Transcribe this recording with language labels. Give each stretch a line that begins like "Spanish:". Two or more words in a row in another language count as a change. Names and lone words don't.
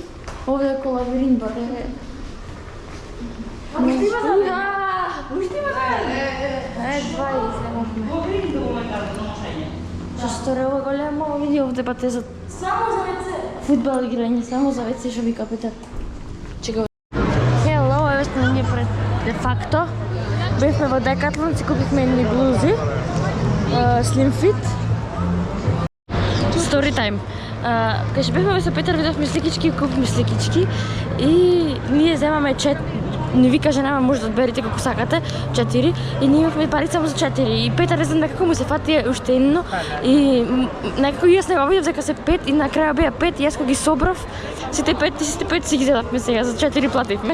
Macedonian: Овде е кола Виринба. Два излегохме. Што сторела големо, види овде пате за... Само за веце. Фудбал играње, само за веце, што вика Петар. Чека. Hello, еве сме ние пред де факто. Бевме во Декатлон, си купихме едни блузи.
English: Slim Fit. Story time.
Macedonian: Кога ще бевме со Петар, видовме сликички, купихме сликички и ние земаме не ви кажа нема, може да одберете како сакате, 4 и ние имавме пари само за 4 и Петар не знам некако му се фати уште едно и некако јас не го видов дека се 5 и на крај беа 5 и јас кога ги собрав сите 5 си ги зедавме сега, за 4 плативме.